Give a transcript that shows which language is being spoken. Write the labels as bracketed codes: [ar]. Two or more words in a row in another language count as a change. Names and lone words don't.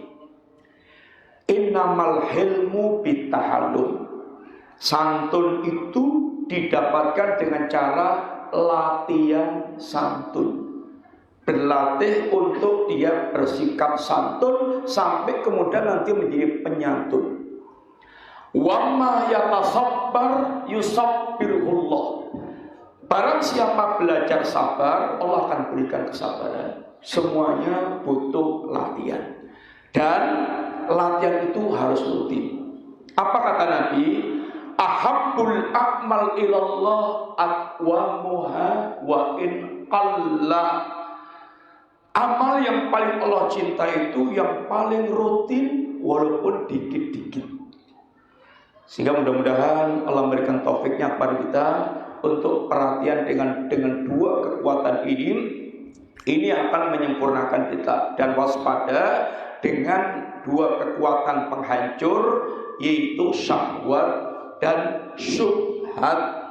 [ar] إنما الحلم بالتحلم. [id] Santun itu didapatkan dengan cara latihan santun. Berlatih untuk dia bersikap santun sampai kemudian nanti menjadi penyantun. [ar] ومن يتصبر يصبره الله. [id] Barang siapa belajar sabar, Allah akan berikan kesabaran. Semuanya butuh latihan. Dan latihan itu harus rutin. Apa kata Nabi? [ar] أحب الأعمال إلى الله أدومها وإن قل. [id] Amal yang paling Allah cinta itu yang paling rutin walaupun dikit-dikit. Sehingga mudah-mudahan Allah memberikan taufiknya kepada kita untuk perhatian dengan dua kekuatan ini. Ini akan menyempurnakan kita. Dan waspada dengan dua kekuatan penghancur, yaitu syahwat dan syubhat.